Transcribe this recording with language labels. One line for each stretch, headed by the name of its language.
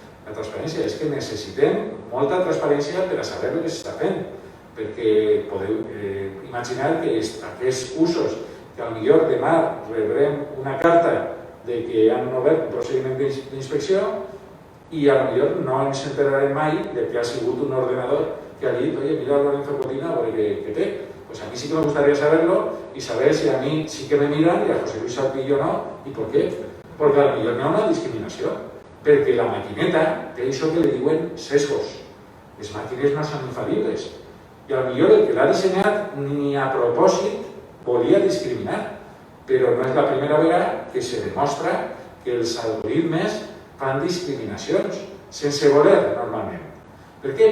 Catalan: La transparència és que necessitem molta transparència per a saber el que s'està fent, perquè podeu imaginar que aquests usos, que potser demà rebrem una carta de que han obert un procediment d'inspecció i potser no ens enterarem mai de que ha sigut un ordenador que ha dit,
Spanish: oye, mira
Catalan: Lorenzo Cotina, a veure què té.
Spanish: Pues a mí sí que me gustaría saberlo y saber si a mí sí que me miran y a José Luis Salpillo no, y por qué.
Catalan: Porque a potser no hi ha una discriminació. Perquè la maquineta té això que li diuen sesgos. Les màquines no són infal·libles. I potser el que l'ha dissenyat ni a propòsit volia discriminar. Però no és la primera vegada que se demostra que els algoritmes fan discriminacions, sense voler normalment. Per què?